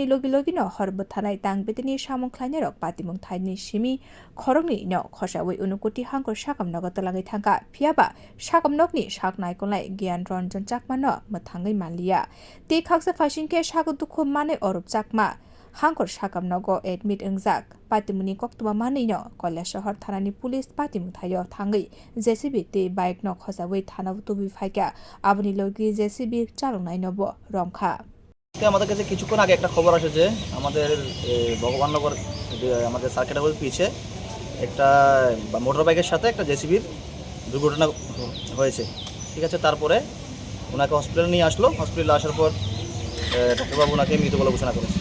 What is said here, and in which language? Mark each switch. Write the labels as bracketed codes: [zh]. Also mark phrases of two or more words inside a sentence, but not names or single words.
[trp] logi no horbo thanai tangbetini samung khlainarok patimung thaini simi khorokni no khosawi unukuti hangkor sakam nogo tolangai thangka phiaba sakamnokni saknai konlai Gyan Ranjan Chakma no mothangai manliya te khaksa phasingke sagudukho mane orup chakma hangkor sakam nogo admit engjak patimuni koktuma mane no Kolya shahar thanani police patimung thayo thangai JCB te bike no khosawi thana tubi phaika aboni logi JCB chalongnai nobo romkha [bn] আমাদের কাছে কিছুক্ষণ আগে একটা খবর আসে যে আমাদের ভগবাননগর আমাদের সার্কিট হাউস পিছে একটা মোটর বাইকের সাথে একটা জেসিবির দুর্ঘটনা হয়েছে। ঠিক আছে, তারপরে ওনাকে হসপিটালে নিয়ে আসলো। হসপিটালে আসার পর ডাক্তারবাবু ওনাকে মৃত বলে ঘোষণা করেছে।